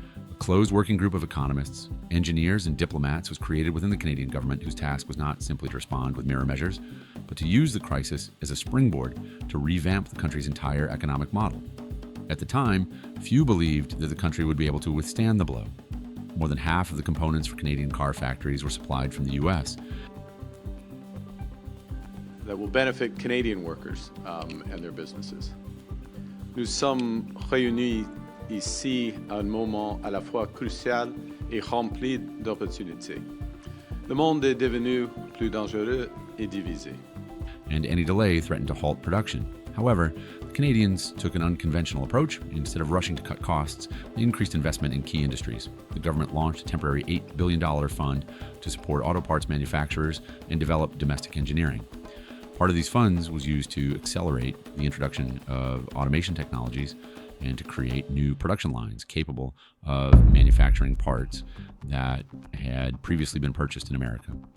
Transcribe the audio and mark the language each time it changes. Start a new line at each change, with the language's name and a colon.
English: A closed working group of economists, engineers, and diplomats was created within the Canadian government, whose task was not simply to respond with mirror measures, but to use the crisis as a springboard to revamp the country's entire economic model. At the time, few believed that the country would be able to withstand the blow. More than half of the components for Canadian car factories were supplied from the U.S. that will benefit Canadian workers and their businesses.
French: Nous sommes réunis ici à un moment à la fois crucial et rempli d'opportunités. Le monde est devenu plus dangereux et divisé.
English: And any delay threatened to halt production. However, the Canadians took an unconventional approach. Instead of rushing to cut costs, they increased investment in key industries. The government launched a temporary $8 billion fund to support auto parts manufacturers and develop domestic engineering. Part of these funds was used to accelerate the introduction of automation technologies and to create new production lines capable of manufacturing parts that had previously been purchased in America.